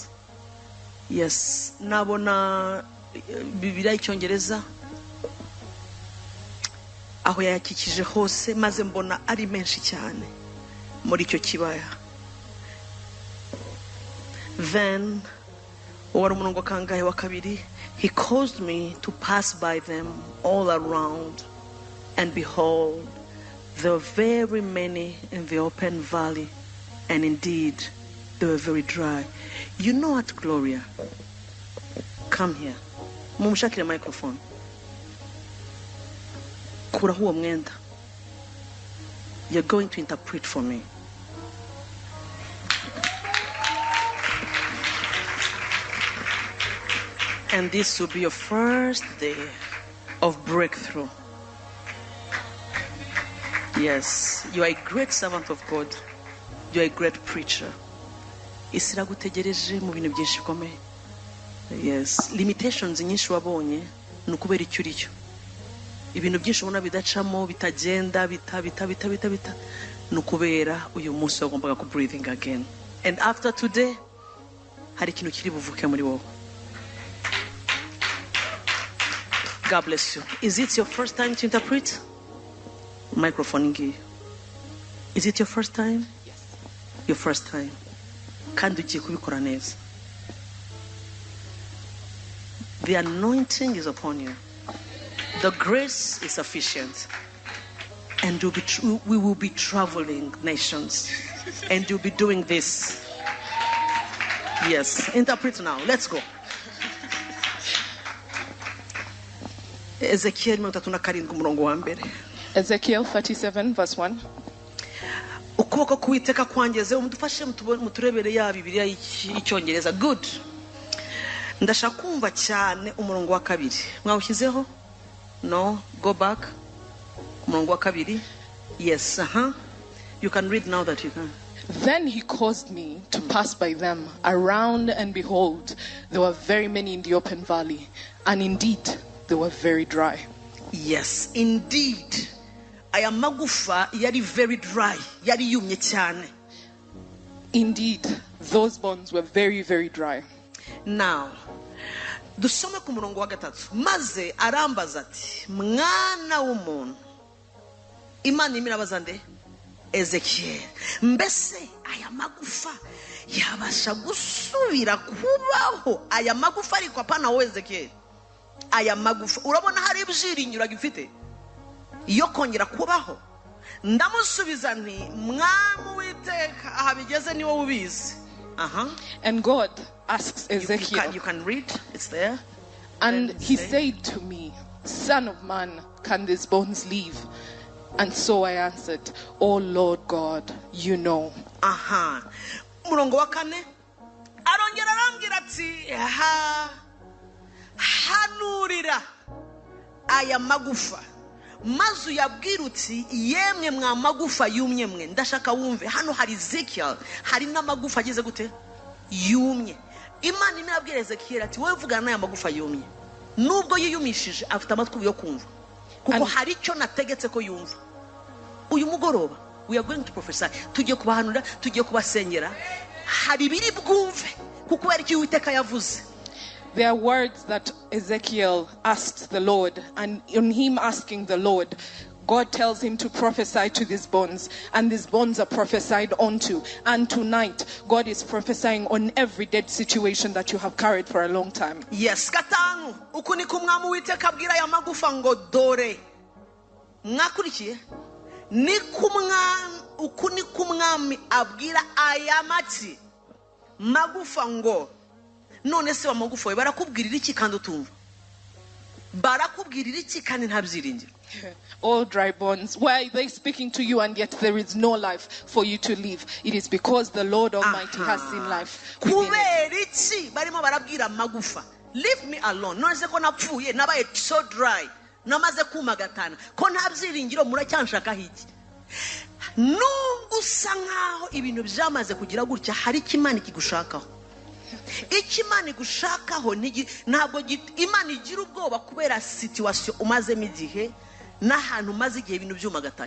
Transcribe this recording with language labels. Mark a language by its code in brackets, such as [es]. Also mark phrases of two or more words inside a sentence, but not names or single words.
[rw] Yes, nabona Bibiliya y'Icyongereza aho yayakikije hose maze mbona ari menshi cyane muri icyo kibaya. Then wari umurongo kangahe wa kabiri, [en] he caused me to pass by them all around, and behold, there were very many in the open valley, and indeed they were very dry. You know what, Gloria? Come here. [rw] Mumushakire microphone. Kuraho uwo mwenda. [en] You're going to interpret for me. And this will be your first day of breakthrough. Yes, you are a great servant of God. You are a great preacher. [rw] Isi iragutegereje mu bintu byinshi bikomeye. Yes, limitations nyinshi wabonye ni ukubera icyo uri cyo. Ibintu byinshi ubona bidacamo bitagenda bita ni ukubera uyu munsi wagombaga ku [en] breathing again. And after today [rw] hari ikintu kiri buvuke muri wowe. [en] God bless you. Is it your first time to interpret? [rw] Microphone ngiyo. [en] Is it your first time? Yes. Your first time. [rw] Kandi ugiye kubikora neza. [en] The anointing is upon you. The grace is sufficient. And we will be traveling nations. And you'll be doing this. Yes. Interpret now. Let's go. Ezekiel 37 verse 1. [rw] Ukuboko kuwiteka kwangeze umudufashe muturebere ya Bibiliya y'Icyongereza. [en] Good. [rw] Ndashaka kumva cyane umurongo wa kabiri. Mwawushyizeho? [en] No, go back. [rw] Umurongo wa kabiri. [en] Yes, You can read now that you can. Then he caused me to pass by them around, and behold, there were very many in the open valley, and indeed they were very dry. Yes, indeed. [rw] Aya magufa yari [en] very dry, [rw] yari yumye cyane. [en] Indeed, those bones were very, very dry. Now, [rw] dusome ku murongo wa gatatu. Maze arambaza ati, mwana w'umuntu, Imana imirabaza nde? Ezekiel, mbese aya magufa yabasha gusubira kubaho? Aya magufa ariko apana wowe Ezekiel. Aya magufa urabona hari ibyiringiro agifite yo kongera kubaho? Ndamusubiza nti, mwami w'iteka, aha bigeze ni wowe ubizi. [en] And God asks Ezekiel, you can read, it's there. And he said to me, Son of man, can these bones live? And so I answered, Oh Lord God, you know. [rw] Murongo wa kane arongera arambwira ati, hanurira aya magufa mazu yabwira uti, yemwe mwa magufa yumye mwe. Ndashaka wumve hano hari Ezekiel, hari n'amagufa ageze gute? Yumye. Imana imwe yabwira Ezekiel ati, wowe vugana n'aya magufa yumye. Nubwo yiyumishije afite amatwi yo kumva, kuko hari icyo nategetse ko yumva. Uyu mugoroba [en] we are going to prophesy. [rw] Tugiye kubahanura, tugiye kubasengera. Hari biri bwumve kuko ari cyo Uwiteka yavuze. [en] There are words that Ezekiel asked the Lord, and in him asking the Lord, God tells him to prophesy to these bones, and these bones are prophesied onto. And tonight, God is prophesying on every dead situation that you have carried for a long time. Yes, [rw] gatanu. Uku ni kumwami Uwiteka abwira aya magufa ngo dore. Mwakurikiye? Uku ni kumwami abwira aya mati magufa ngo, none se wa magufa we barakubwirira iki kandi utumva? Barakubwirira iki kandi nta byiringiro? [en] All dry bones, why are they speaking to you and yet there is no life for you to live? It is because the Lord Almighty has seen life within it. [rw] Kubera iki barimo barabwira magufa, [en] leave me alone. [rw] None se ko napfuye nabaye [en] so dry, [rw] namaze kuma gatana, ko nta byiringiro muracyanshaka hiki? Nubwo usa nkaho ibintu byamaze kugira gutya, hari ikimana kigushakaho. Ikimana igushakaho ntabwo Imana igira ubwoba kubera situation umazemo igihe n'ahantu umaze igihe ibintu byumagatanye.